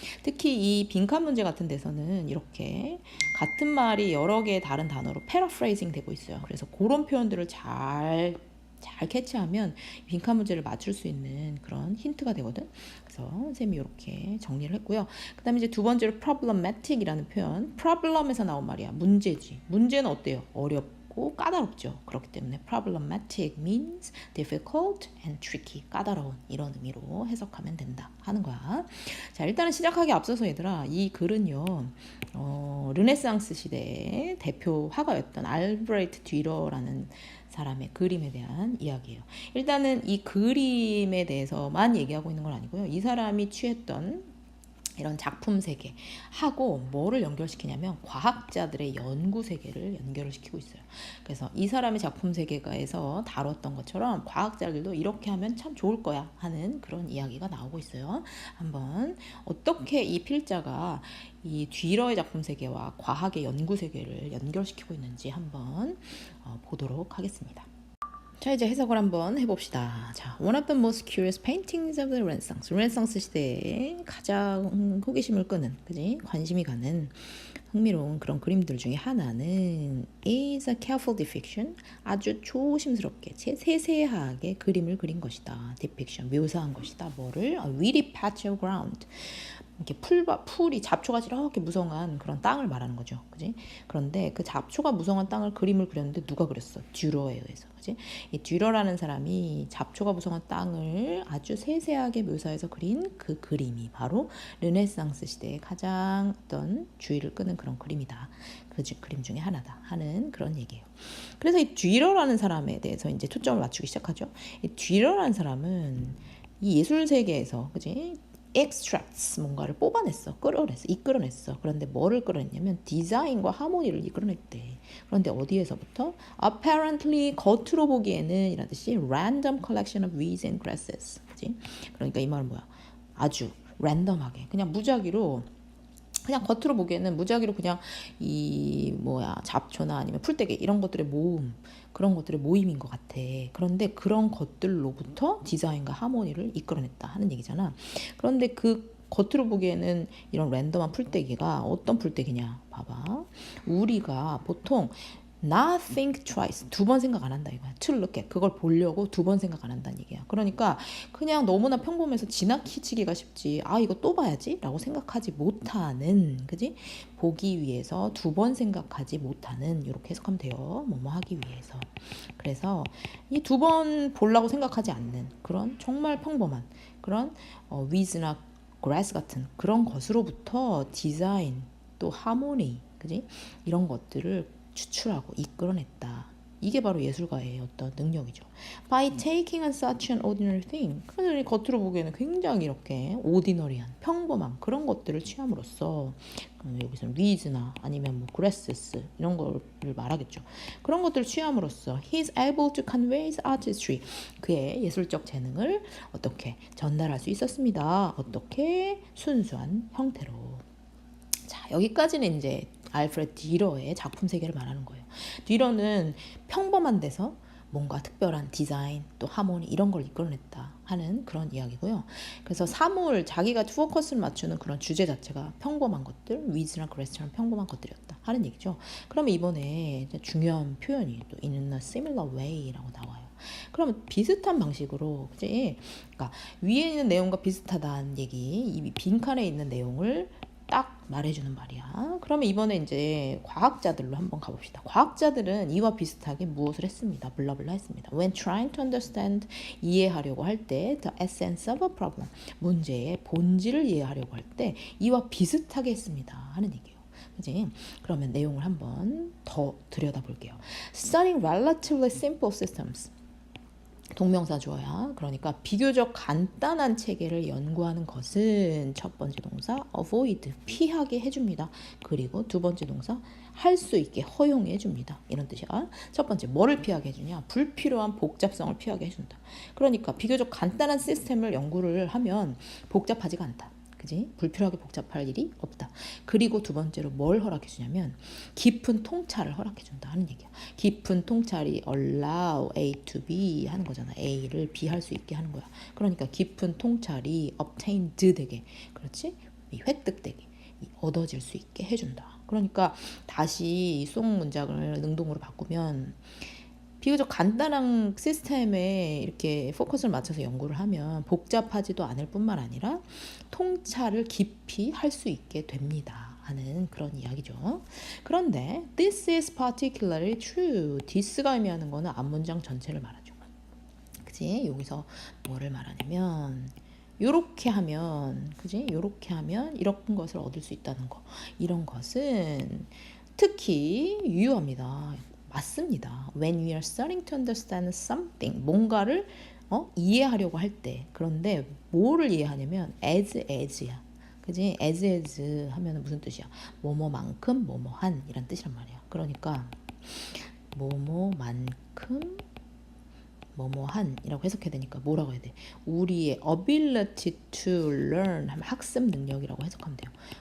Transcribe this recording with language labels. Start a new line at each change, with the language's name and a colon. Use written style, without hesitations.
Korean: 특히 이 빈칸 문제 같은 데서는 이렇게 같은 말이 여러 개의 다른 단어로 패러프레이징 되고 있어요. 그래서 그런 표현들을 잘 캐치하면 빈칸 문제를 맞출 수 있는 그런 힌트가 되거든. 그래서 선생님이 이렇게 정리를 했고요. 그 다음에 이제 두 번째로 problematic이라는 표현. problem에서 나온 말이야. 문제지. 문제는 어때요? 어렵고 까다롭죠. 그렇기 때문에
English: problematic means difficult and tricky.
Korean: 까다로운, 이런 의미로 해석하면 된다 하는 거야. 자, 일단은 시작하기 앞서서 얘들아, 이 글은요, 르네상스 시대의 대표 화가였던 알브레이트 듀러라는 사람의 그림에 대한 이야기예요. 일단은 이 그림에 대해서만 얘기하고 있는 건 아니고요. 이 사람이 취했던 이런 작품 세계하고 뭐를 연결시키냐면 과학자들의 연구 세계를 연결을 시키고 있어요. 그래서 이 사람의 작품 세계가에서 다뤘던 것처럼 과학자들도 이렇게 하면 참 좋을 거야 하는 그런 이야기가 나오고 있어요. 한번 어떻게 이 필자가 이 뒤러의 작품 세계와 과학의 연구 세계를 연결시키고 있는지 한번 보도록 하겠습니다. 자, 이제 해석을 한번 해봅시다.
English: 자, one of the most curious paintings of the Renaissance.
Korean: 르네상스 시대에 가장 호기심을 끄는, 그지? 관심이 가는 흥미로운 그런 그림들 중에 하나는
English: is a careful depiction.
Korean: 아주 조심스럽게, 세세하게 그림을 그린 것이다. depiction, 묘사한 것이다. 뭐를?
English: A weedy patch of ground.
Korean: 이렇게 풀이 잡초가 이렇게 무성한 그런 땅을 말하는 거죠, 그지? 그런데 그 잡초가 무성한 땅을 그림을 그렸는데 누가 그렸어? 듀러에 의해서, 그지? 이 듀러라는 사람이 잡초가 무성한 땅을 아주 세세하게 묘사해서 그린 그 그림이 바로 르네상스 시대의 가장 어떤 주의를 끄는 그런 그림이다. 그 그림 중에 하나다 하는 그런 얘기예요. 그래서 이 듀러라는 사람에 대해서 이제 초점을 맞추기 시작하죠. 이 듀러라는 사람은 이 예술 세계에서, 그지? extracts, 뭔가를 뽑아냈어, 이끌어냈어. 그런데 뭐를 끌어냈냐면 디자인과 하모니를 이끌어냈대. 그런데 어디에서부터?
English: apparently,
Korean: 겉으로 보기에는 이란 뜻이
English: random collection of weeds and grasses.
Korean: 그치? 그러니까 이 말은 뭐야? 아주 랜덤하게, 그냥 무작위로, 그냥 겉으로 보기에는 무작위로 그냥 이 잡초나 아니면 풀떼기 이런 것들의 모음, 그런 것들의 모임인 것 같아. 그런데 그런 것들로부터 디자인과 하모니를 이끌어냈다 하는 얘기잖아. 그런데 그 겉으로 보기에는 이런 랜덤한 풀떼기가 어떤 풀떼기냐? 봐봐. 우리가 보통
English: not think twice,
Korean: 두 번 생각 안 한다 이거야.
English: to look at,
Korean: 그걸 보려고 두 번 생각 안 한다는 얘기야. 그러니까 그냥 너무나 평범해서 지나치기가 쉽지, 아 이거 또 봐야지 라고 생각하지 못하는, 그지? 보기 위해서 두 번 생각하지 못하는, 이렇게 해석하면 돼요. 뭐뭐 하기 위해서. 그래서 이 두 번 보려고 생각하지 않는 그런 정말 평범한 그런 위즈나 그라스 같은 그런 것으로부터 디자인, 또 하모니, 그지? 이런 것들을 추출하고 이끌어냈다. 이게 바로 예술가의 어떤 능력이죠.
English: By taking on such an ordinary thing.
Korean: 그래서 겉으로 보기에는 굉장히 이렇게 ordinary한, 평범한 그런 것들을 취함으로써, 여기서는 weeds나 아니면 grasses 이런 거를 말하겠죠. 그런 것들을 취함으로써
English: he is able to convey his artistry.
Korean: 그의 예술적 재능을 어떻게 전달할 수 있었습니다. 어떻게? 순수한 형태로. 자, 여기까지는 이제 알프레드 듀러의 작품 세계를 말하는 거예요. 듀러는 평범한 데서 뭔가 특별한 디자인 또 하모니 이런 걸 이끌어냈다 하는 그런 이야기고요. 그래서 사물 자기가 포커스를 맞추는 그런 주제 자체가 평범한 것들, with나 grace처럼 평범한 것들이었다 하는 얘기죠. 그러면 이번에 중요한 표현이 또
English: in a similar way
Korean: 라고 나와요. 그러면 비슷한 방식으로 그지? 그러니까 위에 있는 내용과 비슷하다는 얘기, 이 빈칸에 있는 내용을 딱 말해주는 말이야. 그러면 이번에 이제 과학자들로 한번 가봅시다. 과학자들은 이와 비슷하게 무엇을 했습니다. 블라블라 했습니다.
English: When trying to understand,
Korean: 이해하려고 할 때
English: the essence of a problem,
Korean: 문제의 본질을 이해하려고 할 때 이와 비슷하게 했습니다 하는 얘기예요. 그지? 그러면 내용을 한번 더 들여다볼게요.
English: Studying relatively simple systems,
Korean: 동명사 주어야. 그러니까 비교적 간단한 체계를 연구하는 것은 첫 번째 동사 avoid, 피하게 해줍니다. 그리고 두 번째 동사 할 수 있게 허용해 줍니다. 이런 뜻이야. 첫 번째 뭐를 피하게 해주냐? 불필요한 복잡성을 피하게 해준다. 그러니까 비교적 간단한 시스템을 연구를 하면 복잡하지가 않다. 그지? 불필요하게 복잡할 일이 없다. 그리고 두 번째로 뭘 허락해 주냐면 깊은 통찰을 허락해 준다 하는 얘기야. 깊은 통찰이
English: allow A to B
Korean: 하는 거잖아. A를 B 할 수 있게 하는 거야. 그러니까 깊은 통찰이 obtained 되게, 그렇지? 획득되게, 얻어질 수 있게 해준다. 그러니까 다시 송 문장을 능동으로 바꾸면 비교적 간단한 시스템에 이렇게 포커스를 맞춰서 연구를 하면 복잡하지도 않을 뿐만 아니라 통찰을 깊이 할 수 있게 됩니다 하는 그런 이야기죠. 그런데
English: this is particularly true.
Korean: this가 의미하는 거는 앞문장 전체를 말하죠. 그치? 여기서 뭐를 말하냐면 요렇게 하면, 그지? 요렇게 하면 이런 것을 얻을 수 있다는 거. 이런 것은 특히 유효합니다. 맞습니다.
English: When we are starting to understand something,
Korean: 뭔가를 이해하려고 할 때. 그런데 뭐를 이해하냐면 as야. 그지? as 하면 무슨 뜻이야? 뭐뭐만큼 뭐뭐한 이란 뜻이란 말이야. 그러니까 뭐뭐만큼 뭐뭐한이라고 해석해야 되니까 뭐라고 해야 돼? 우리의
English: ability to learn
Korean: 하면 학습 능력이라고 해석하면 돼요.